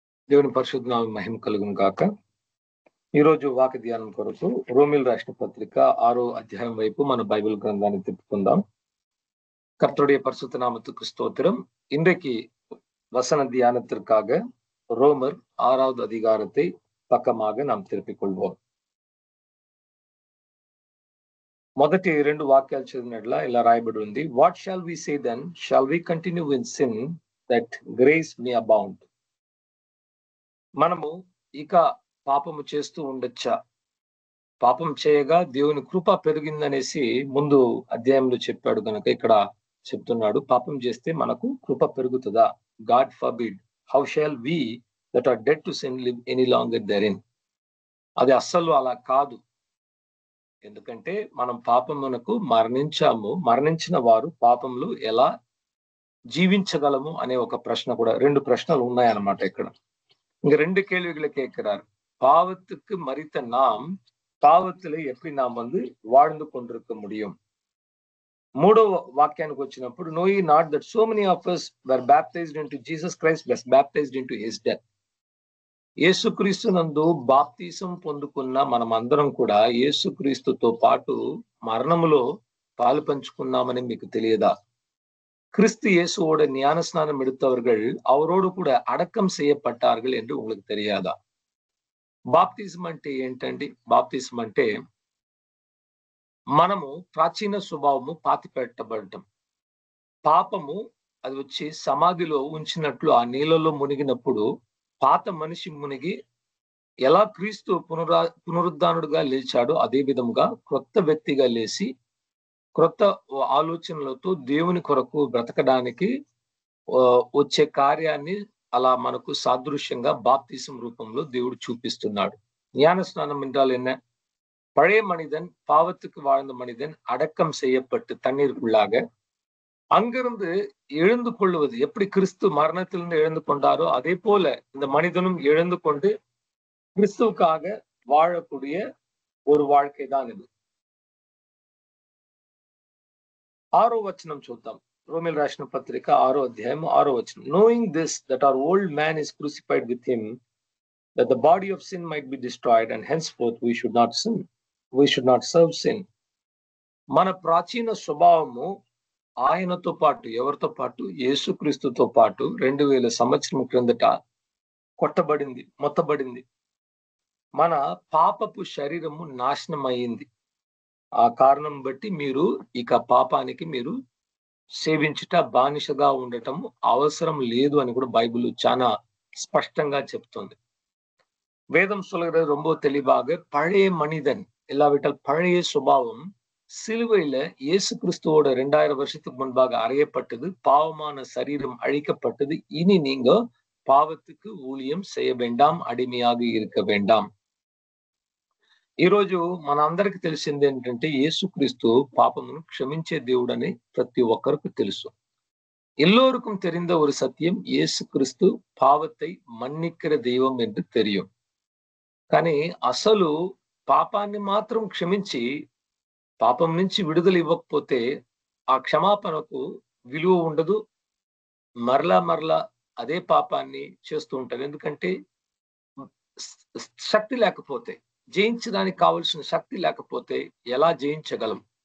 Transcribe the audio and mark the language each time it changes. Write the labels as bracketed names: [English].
[Telugu] దేవుని పరిశుద్ధ నామమునకు మహిమ కలుగును గాక. ఈరోజు వాక్య ధ్యానం కొరకు రోమిల్ రాసిన పత్రిక 6వ అధ్యాయం వైపు మన బైబిల్ గ్రంథాన్ని తిప్పుకుందాం. [Tamil] கர்த்தருடைய பரிசுத்த நாமத்துக்கு ஸ்தோத்திரம். இன்றைக்கு வசன தியானத்திற்காக ரோமர் 6வது அதிகாரத்தை పక్కமாக நாம் திருப்பிக் கொள்வோம். [Telugu] మొదటి రెండు వాక్యాలు చదివినట్లా ఇలా రాయబడి ఉంది. [English] What shall we say then? Shall we continue in sin that grace may abound? [Telugu] మనము ఇక పాపము చేస్తూ ఉండొచ్చా? పాపం చేయగా దేవుని కృప పెరిగిందనేసి ముందు అధ్యాయంలో చెప్పాడు కనుక ఇక్కడ చెప్తున్నాడు, పాపం చేస్తే మనకు కృప పెరుగుతుందా? [English] God forbid. How shall we that are dead to sin live any longer therein? [Telugu] అది అస్సలు అలా కాదు. ఎందుకంటే మనం పాపమునకు మరణించాము. మరణించిన వారు పాపంలో ఎలా జీవించగలము అనే ఒక ప్రశ్న కూడా, రెండు ప్రశ్నలు ఉన్నాయన్నమాట ఇక్కడ. [Tamil] இங்க ரெண்டு கேள்விகளை கேட்கிறார். பாவத்துக்கு மரித்த நாம் பாவத்திலே எப்படி நாம் வாழ்ந்து கொண்டிருக்க முடியும்? [Telugu] మూడవ వాక్యానికి వచ్చినప్పుడు, [English] know ye not that so many of us were baptized into Jesus Christ, was baptized into his death. [Telugu] యేసుక్రీస్తు నందు బాప్తిసం పొందుకున్న మనమందరం కూడా యేసుక్రీస్తుతో పాటు మరణములో పాలు పంచుకున్నామని మీకు తెలియదా? [Tamil] கிறிஸ்து இயேசுவோட ஞான ஸ்நானம் எடுத்தவர்கள் அவரோடு கூட அடக்கம் செய்யப்பட்டார்கள் என்று உங்களுக்கு தெரியாதா? [Telugu] బాప్తిజం అంటే ఏంటండి? బాప్తిజం అంటే మనము ప్రాచీన స్వభావము పాతి పెట్టబడటం. పాపము అది వచ్చి సమాధిలో ఉంచినట్లు ఆ నీళ్ళలో మునిగినప్పుడు పాత మనిషి మునిగి ఎలా క్రీస్తు పునరుద్ధానుడుగా లేచాడో అదే విధముగా క్రొత్త వ్యక్తిగా లేచి క్రొత్త ఆలోచనలతో దేవుని కొరకు బ్రతకడానికి వచ్చే కార్యాన్ని అలా మనకు సాదృశ్యంగా బాప్తిసం రూపంలో దేవుడు చూపిస్తున్నాడు. [Tamil] ஞான ஸ்நானம் என்றால் என்ன? பழைய மனிதன், பாவத்துக்கு வாழ்ந்த மனிதன் அடக்கம் செய்யப்பட்டு தண்ணீருக்குள்ளாக அங்கிருந்து எழுந்து கொள்வது. எப்படி கிறிஸ்து மரணத்திலிருந்து எழுந்து கொண்டாரோ அதே போல இந்த மனிதனும் எழுந்து கொண்டு கிறிஸ்துவுக்காக வாழக்கூடிய ஒரு வாழ்க்கை தான் இது. [Telugu] 6వ వచనం చూద్దాం. రోమిల్ రాసిన పత్రిక 6వ అధ్యాయం 6వ వచనం. [English] knowing this that our old man is crucified with him, that the body of sin might be destroyed, and henceforth we should not sin, we should not serve sin. [Telugu] మన ప్రాచీన స్వభావము ఆయనతో పాటు, ఎవరితో పాటు? యేసుక్రీస్తుతో పాటు 2000 సంవత్సరం క్రిందట కొట్టబడింది, మొత్తబడింది. మన పాపపు శరీరము నాశనం అయ్యింది. ఆ కారణం బట్టి మీరు ఇక పాపానికి మీరు సేవించుట, బానిసగా ఉండటం అవసరం లేదు అని కూడా బైబిల్ చాలా స్పష్టంగా చెప్తుంది. [Tamil] வேதம் சொல்கிறது ரொம்ப தெளிவாக, பழைய மனிதன் இல்லாவிட்டால் பழைய சுபாவம் சிலுவையில இயேசு கிறிஸ்துவோட 2000 வருஷத்துக்கு முன்பாக அறையப்பட்டது. பாவமான சரீரம் அழிக்கப்பட்டது. இனி நீங்க பாவத்துக்கு ஊழியம் செய்ய வேண்டாம், అడిమియాగా இருக்க வேண்டாம். [Telugu] ఈరోజు మన అందరికి తెలిసింది ఏంటంటే, యేసుక్రీస్తు పాపమును క్షమించే దేవుడని ప్రతి ఒక్కరికి తెలుసు. [Tamil] எல்லோருக்கும் தெரிந்த ஒரு சத்தியம், இயேசு கிறிஸ்து பாவத்தை மன்னிக்கிற தெய்வம் என்று தெரியும். [Telugu] కానీ అసలు పాపాన్ని మాత్రం క్షమించి పాపం నుంచి విడుదల ఇవ్వకపోతే ఆ క్షమాపణకు విలువ ఉండదు. మరలా అదే పాపాన్ని చేస్తూ ఉంటారు. ఎందుకంటే శక్తి లేకపోతే, ஜெயிச்சதாనికి காவல்సిన சக்தி లేకపోతే ఎలా ஜெயிச்சகலம்?